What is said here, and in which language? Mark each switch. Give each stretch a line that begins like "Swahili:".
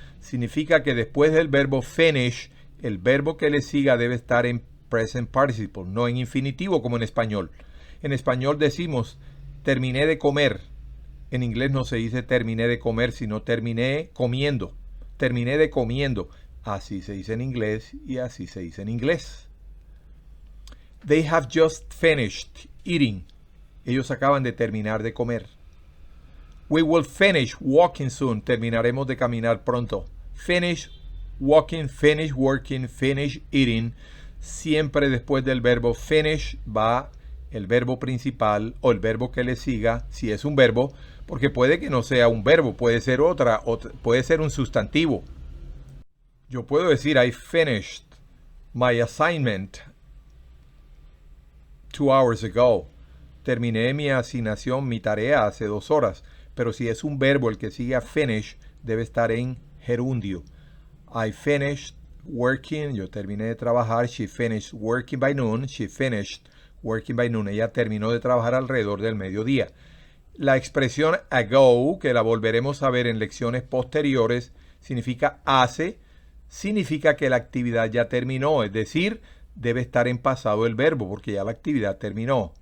Spanish: Significa que después del verbo finish, el verbo que le siga debe estar en present participle, no en infinitivo como en español. En español decimos terminé de comer. En inglés no se dice terminé de comer, sino terminé comiendo. Terminé de comiendo. Así se dice en inglés y así se dice en inglés.
English: They have just finished eating.
Spanish: Ellos acaban de terminar de comer.
English: We will finish walking soon.
Spanish: Terminaremos de caminar pronto.
English: Finish walking, finish working, finish eating.
Spanish: Siempre después del verbo finish va el verbo principal o el verbo que le siga, si es un verbo, porque puede que no sea un verbo, puede ser otra puede ser un sustantivo. Yo puedo decir
English: I finished my assignment 2 hours ago.
Spanish: Terminé mi asignación, mi tarea hace 2 horas. Pero si es un verbo el que sigue a finish, debe estar en gerundio.
English: I finished working.
Spanish: Yo terminé de trabajar.
English: She finished working by noon. She finished working by noon.
Spanish: Ella terminó de trabajar alrededor del mediodía. La expresión ago, que la volveremos a ver en lecciones posteriores, significa hace. Significa que la actividad ya terminó. Es decir, debe estar en pasado el verbo porque ya la actividad terminó.